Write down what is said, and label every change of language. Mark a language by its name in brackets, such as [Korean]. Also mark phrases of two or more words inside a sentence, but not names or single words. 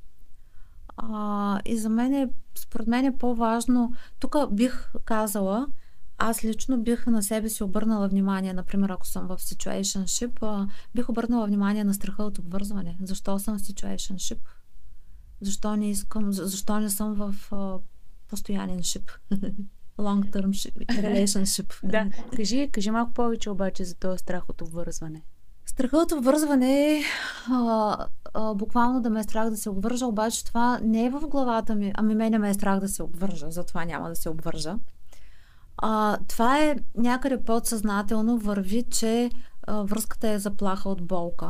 [Bulgarian] И за мен според мен е по-важно, тук бих казала, аз лично бих на себе си обърнала внимание, например, ако съм в situationship, бих обърнала внимание на страха от обвързване. Защо съм в situationship? Защо не съм в постоянен ship? [English] Long-term relationship. [Bulgarian] Да, кажи малко повече обаче за този страх от обвързване. Страхът от обвързване е буквално да ме е страх да се обвържа, обаче това не е в главата ми, ами мене ме е страх да се обвържа, затова няма да се обвържа. Това е някъде подсъзнателно върви, че връзката е заплаха от болка.